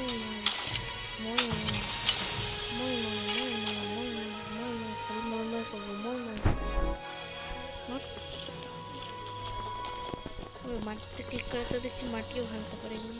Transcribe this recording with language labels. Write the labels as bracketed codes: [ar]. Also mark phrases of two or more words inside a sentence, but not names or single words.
[es] mal, muy mal, muy mal, muy mal, muy mal, muy mal, খালি muy mal করবো, muy mal। [bn] মাটিতে ক্লিক করে তো দেখছি মাটিও ভাঙতে পারে।